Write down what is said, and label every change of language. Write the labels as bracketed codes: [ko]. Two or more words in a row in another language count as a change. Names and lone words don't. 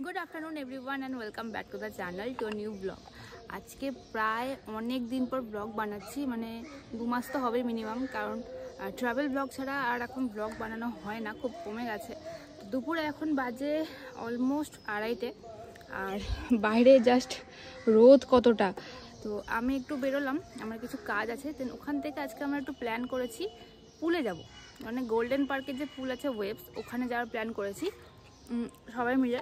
[en] good afternoon everyone and welcome back to the channel to new blog. [bn] আজ কে প্রায় অনেক দিন পর ব্লগ बनाচ্ছি মানে 2 মাস তো হবে মিনিমাম, কারণ [en] travel vlog [bn] ছাড়া আর এখন ব্লগ বানানো হয় না, খুব কমে গেছে। দুপুরে এখন বাজে অলমোস্ট 2:30 আর বাইরে জাস্ট রোদ কতটা। তো আমি একটু বেরোলাম, আমার কিছু কাজ আছে, দেন ওখান থেকে আজকে আমরা একটু প্ল্যান করেছি পুলে যাব, মানে গোল্ডেন পার্কের যে পুল আছে ওয়েভস, ওখানে যাওয়ার প্ল্যান করেছি সবাই মিলে।